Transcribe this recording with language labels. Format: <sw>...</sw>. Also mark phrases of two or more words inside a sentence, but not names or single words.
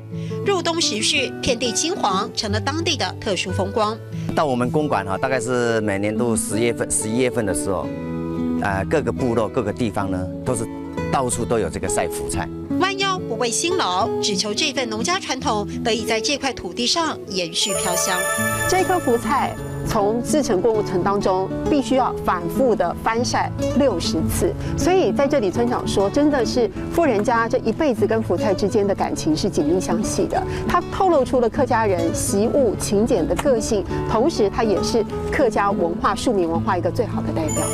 <zh>入冬時序，遍地金黃，成了當地的特殊風光。到我們公館哈，大概是每年度11月份的時候，各個部落、各個地方呢，都是到處都有這個曬福菜。彎腰不畏辛勞，只求這份農家傳統得以在這塊土地上延續飄香。这颗福菜从制成过程当中，必须要反复的翻晒60次，所以在这里村长说，真的是富人家这一辈子跟福菜之间的感情是紧密相系的。它透露出了客家人习物勤俭的个性，同时它也是客家文化、庶民文化一个最好的代表。</zh>